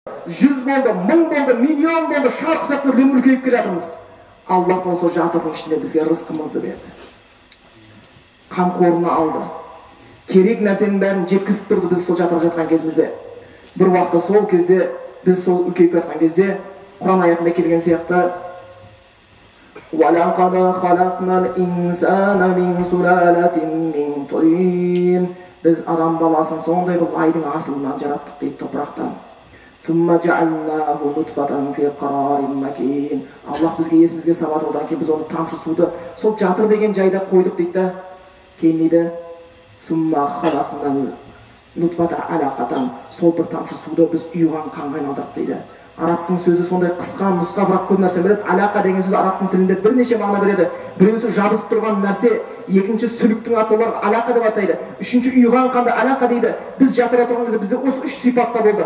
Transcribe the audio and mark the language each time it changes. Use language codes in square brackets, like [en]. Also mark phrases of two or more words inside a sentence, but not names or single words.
[kk] 100 болды, 1000 болды, миллион болды, шарқ сақтыр үлкейіп келе жатырмыз. Аллах болса жатырдың ішінде бізге рызқымызды берді. Қамқорына алды. Керек нәрсенің бәрін жеткізіп тұрды біз сол жатырда жатқан кезімізде. Бір уақытта сол кезде біз сол үлкейіп жатқан кезде Құран аятында келген сияқты [ar] وَلَقَدْ خَلَقْنَا الْإِنسَانَ مِنْ سُلَالَةٍ مِنْ طِينٍ [kk] Біз адам баласын сондай бір айдың асылынан жараттық дейді, топырақтан. [ar] ثُمَّ جَعَلْنَاهُ نُطْفَةً فِي قَرَارٍ مَكِينٍ [kk] Аллах бізге есімізге салады, одан кейін біз оны тамшы суды сол жатыр деген жайда қойдық дейді. Кейін дейді [ar] ثُمَّ خَلَقْنَا النُّطْفَةَ عَلَقَةً [kk] Сол бір тамшы суды біз ұйыған қанға айналдырдық дейді. Арабтың сөзі сондай қысқа, нұсқа, бірақ көп нәрсе береді. Алақа деген сөз арабтың тілінде бірнеше мағына береді. Біреусі жабысып тұрған нәрсе, екінші сүліктің аты олар алақа деп атайды. Үшінші ұйыған қанды алақа дейді. Біз жатырда тұрған кезде бізде осы үш сипатта болды.